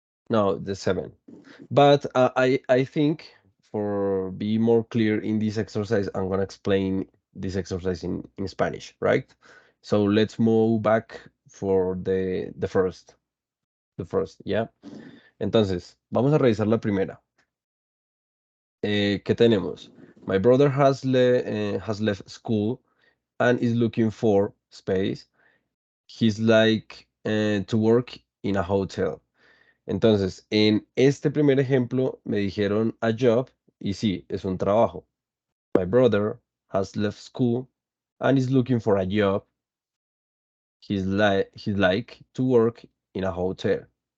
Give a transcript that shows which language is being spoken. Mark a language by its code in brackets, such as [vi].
[en] No, the 7. But I think for be more clear in this exercise, I'm gonna explain this exercise in Spanish, right? So let's move back for the first. The first, yeah. [es] Entonces, vamos a revisar la primera. ¿Qué tenemos? [en] My brother has left school and is looking for space. He's like to work in a hotel. [es] Entonces, en este primer ejemplo me dijeron [en] a job [es] y sí, es un trabajo. [en] My brother has left school and is looking for a job. He's like to work in a hotel.